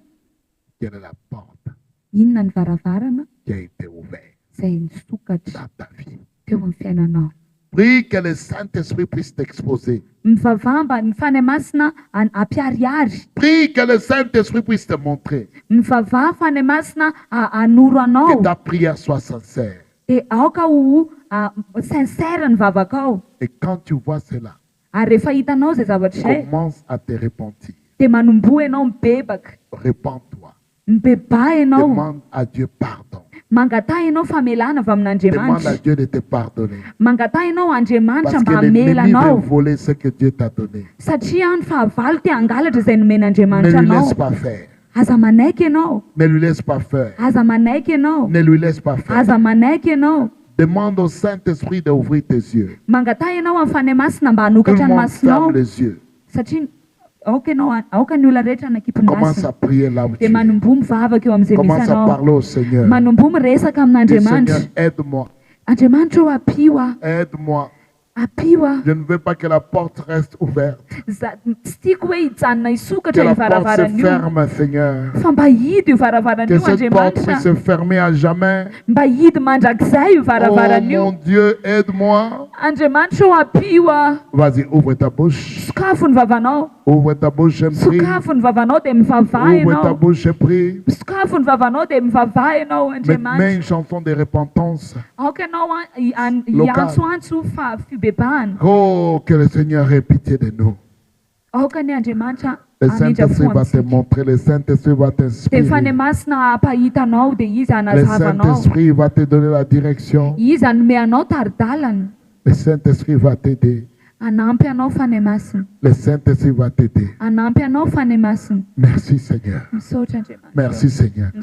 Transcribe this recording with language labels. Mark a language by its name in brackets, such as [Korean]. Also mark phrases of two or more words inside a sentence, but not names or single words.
[French] quelle est la porte [Malagasy] Inona ny varavarana [French] qui a été ouverte [Malagasy] izay nisokatra [French] dans ta vie. [Malagasy] teo amin'ny fiainanao. [French] Prie que le Saint-Esprit puisse t'exposer. [Malagasy] Mivavaha mba ny fany masina ampiariary. [French] Prie que le Saint-Esprit puisse te montrer. [Malagasy] Mivavaha fany masina hanoro [French] Que [Malagasy] anao. [French] ta prière soit sincère. [Malagasy] Dia aoka ho sincère ny vavakao. [French] Et quand tu vois cela, [Malagasy] Ary rehefa hitanao izay zavatra izay [French] commence à te repentir. [Malagasy] dia manomboa ianao mibebaka. [French] Répands-toi. [Malagasy] Mibebà ianao. [French] Demande à Dieu pardon. [Malagasy] Mangatà ianao famelana avy [French] Demande à [Malagasy] amin'Andriamanitra. [French] Dieu de te pardonner. [Malagasy] Mangatà ianao Andriamanitra [French] Parce [Malagasy] mba [French] que [Malagasy] hamela [French] l'ennemi veut [Malagasy] anao. [French] voler ce que Dieu t'a donné. [Malagasy] Satria ny fahavalo te hangalatra izay [French] Ne [Malagasy] nomen'Andriamanitra [French] lui [Malagasy] anao. [French] laisse pas faire. [Malagasy] Aza manaiky ianao. [French] Ne lui laisse pas faire. [Malagasy] Aza manaiky ianao. [French] Ne lui laisse pas faire. [Malagasy] Aza manaiky ianao. [French] Demande au Saint-Esprit d'ouvrir tes yeux. [Malagasy] Mangatà ianao amin'ny fany masina mba [French] Tout le [Malagasy] hanokatra ny [French] monde [Malagasy] masonao. [French] ferme les yeux. [Malagasy] Satria aoka ianao aoka ny olona rehetra anakipon'ny [French] Commence à [Malagasy] masina. [French] prier là où tu [Malagasy] Dia [French] es. [Malagasy] manomboa mivavaka eo amin'izay misy [French] Commence à [Malagasy] anao. [French] parler au Seigneur. [Malagasy] Manomboa miresaka [French] Dis, [Malagasy] amin'Andriamanitra. [French] Seigneur, aide-moi. [Malagasy] Andriamanitra ô apio [French] Aide-moi. [Malagasy] apio [French] Je ne veux pas que la porte reste ouverte. [Malagasy] tsy tiako hoe hijanona [French] Que [Malagasy] hisokatra io [French] la porte se [Malagasy] varavaran'io. [French] ferme, Seigneur. [Malagasy] Fa mba hidy io [French] Que [Malagasy] varavaran'io [French] cette porte puisse [Malagasy] Andriamanitra. [French] se fermer à jamais. [Malagasy] Mba hidy mandrakizay io Oh varavaran'io. [French] mon Dieu, aide-moi. [Malagasy] Andriamanitra ô apio [French] Vas-y, ouvre ta bouche. [Malagasy] sokafo ny vavanao. [French] Ouvre ta bouche et prie. [Malagasy] Sokafo ny vavanao dia mivavaha [French] Ouvre ta [Malagasy] ianao. [French] bouche et prie. [Malagasy] Sokafo ny vavanao dia mivavaha ianao [French] Mets [Malagasy] Andriamanitra. [French] une chanson de repentance. [Malagasy] Aoka ianao [French] Local. [Malagasy] hiantsoantso fa fibebahana. [French] Oh, que le Seigneur ait pitié de nous. [Malagasy] Aoka ny Andriamanitra [French] Le [Malagasy] hamindra [French] Saint-Esprit va te [Malagasy] foantsika. [French] montrer. Le Saint-Esprit va [Malagasy] Dia [French] t'inspirer. [Malagasy] fany masina hampahitanao dia izy [French] Le [Malagasy] hanazavanao. [French] Saint-Esprit va te donner la direction. [Malagasy] Izy hanome anao taridalana. [French] Le Saint-Esprit va t'aider. [Malagasy] Hanampy anao fany masina. [French] Le Saint-Esprit va t'aider. [Malagasy] Hanampy anao fany masina. [French] Merci Seigneur. [Malagasy] Misaotra Andriamanitra. [French] Merci Seigneur.